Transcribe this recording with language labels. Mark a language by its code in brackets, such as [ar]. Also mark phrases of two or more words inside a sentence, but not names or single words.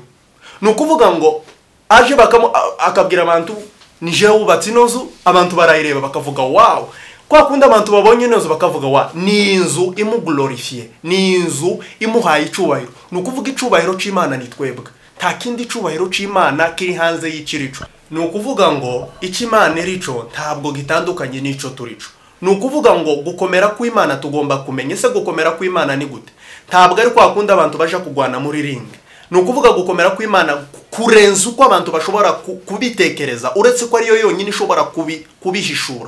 [rn] Nukuvuga ngo aje akabwira abantu nije wubatse ino nzu, abantu barayireba bakavuga wow. Kwa kundi abantu babonye ino nzu bakavuga wa ni inzu imuglorifie, ni inzu imuhaye icubahiro. Nukuvuga icubahiro c'Imana ni twebwe. Nta kindi cubahiro c'Imana kiri hanze y'ikirico. Nukuvuga ngo ikimana irico ntabwo gitandukanye n'ico turico. Nukuvuga ngo gukomera kw'Imana tugomba kumenya ese gukomera kw'Imana ni gute. Ntabwo ari kwa kundi abantu baje kugwana muri ring. Nukuvuga gukomera kw'Imana kurenza uko abantu bashobora kubitekereza, uretse ko ariyo yonyine ishobora kubihishura.